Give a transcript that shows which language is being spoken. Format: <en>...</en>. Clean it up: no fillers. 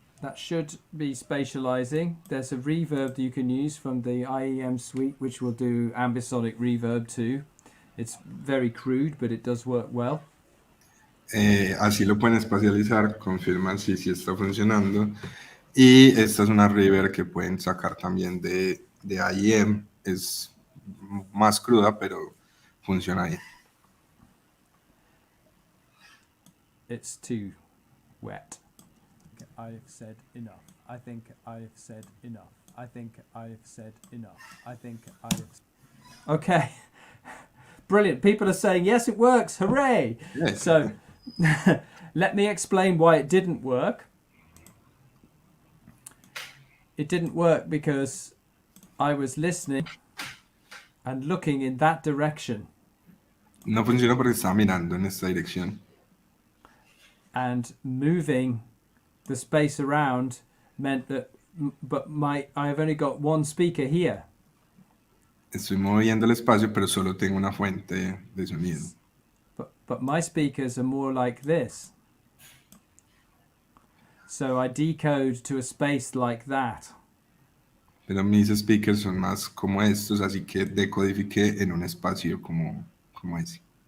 <en>That should be spatializing. There's a reverb that you can use from the IEM suite, which will do ambisonic reverb too. It's very crude, but it does work well.</en> <es>Así lo pueden espacializar, confirman si está funcionando. Y esta es una reverb que pueden sacar también de IEM. Es más cruda, pero funciona bien.</es> <en>It's too wet. I've said enough. I think I've said enough. I think I've said enough. I think I've. Okay. Brilliant. People are saying, yes, it works. Hooray. Yes. So let me explain why it didn't work. It didn't work because I was listening and looking in that direction.</en> <es>No funciona porque estaba mirando en esta dirección.</es> <en>And moving the space around meant that, I have only got one speaker here.</en> <es>Estoy moviendo el espacio, pero solo tengo una fuente de sonido.</es> <en>But my speakers are more like this. So I decode to a space like that.</en> <es>Pero mis speakers son más como estos, así que decodifiqué en un espacio como ese.</es>